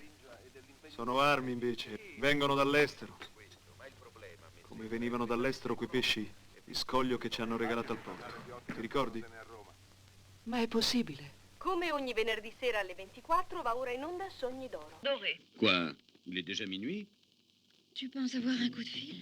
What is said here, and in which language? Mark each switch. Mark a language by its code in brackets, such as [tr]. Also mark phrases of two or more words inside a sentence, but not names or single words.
[it] Sono armi invece, vengono dall'estero. Come venivano dall'estero quei pesci di scoglio che ci hanno regalato al porto. Ti ricordi? Ma è possibile? Come ogni venerdì sera alle 24 va ora in onda Sogni d'Oro. Dove? [fr] Quoi? Il est déjà minuit? Tu penses avoir un coup de fil?